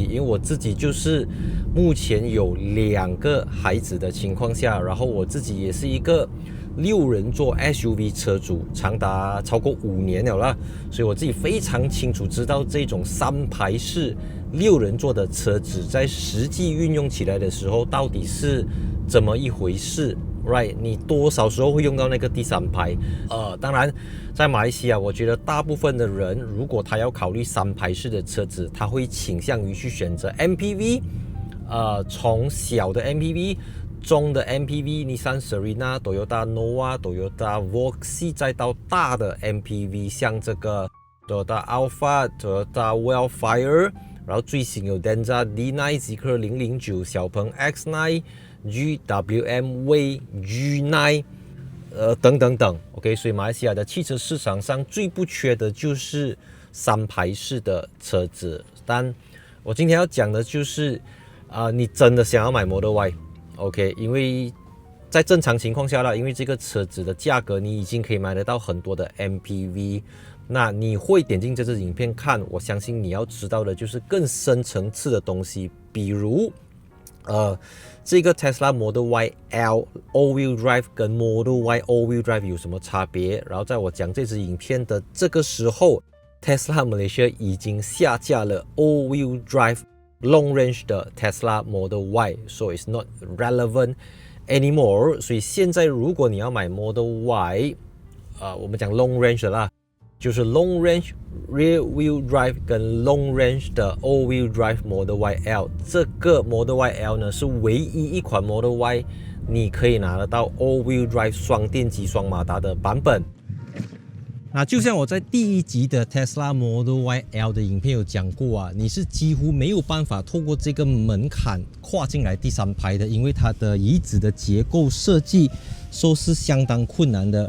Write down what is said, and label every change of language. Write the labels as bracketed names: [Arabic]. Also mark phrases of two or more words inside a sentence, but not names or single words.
[Chinese] 因為我自己就是目前有2個孩子的情況下，然後我自己也是一個6人座 SUV 車主，長達超過5年了啦，所以我自己非常清楚知道這種3排式6人座的車子在實際運用起來的時候到底是怎麼一回事。Right，你多少時候會用到那個第3排？當然，在馬來西亞，我覺得大部分的人，如果他要考慮3排式的車子，他會傾向於去選擇 MPV，從小的 MPV、中的 MPV，Nissan Serena、Toyota Nova、Toyota Voxy， 再到大的 MPV， 像這個 Toyota Alphard、Toyota Wildfire， 然後最新有 Denza D9、Zeekr 009、小鵬 X9。GWM Way G9， 等等等 ，OK， 所以馬來西亞的汽車市場上最不缺的就是3排式的車子。但我今天要講的就是，你真的想要買 Model Y，OK， 因為在正常情況下啦，因為這個車子的價格你已經可以買得到很多的 MPV， 那你會點進這支影片看，我相信你要知道的就是更深層次的東西，比如。這個 Tesla Model Y L All-Wheel Drive 跟 Model Y All-Wheel Drive 有什麼差別？然後在我講這支影片的這個時候 ，Tesla Malaysia 已經下架了 All-Wheel Drive Long Range 的 Tesla Model Y， [English] so it's not relevant anymore。 [Chinese] 所以現在如果你要買 Model Y，我們講 Long Range 的啦，就是 Long Range Rear Wheel Drive 跟 Long Range 的 All Wheel Drive Model Y L， 這個 Model Y L 呢是唯一一款 Model Y 你可以拿得到 All Wheel Drive 雙電機雙馬達的版本。那就像我在第一集的 Tesla Model Y L 的影片有講過啊，你是幾乎沒有辦法透過這個門檻跨進來第3排的，因為它的椅子的結構設計是相當困難的。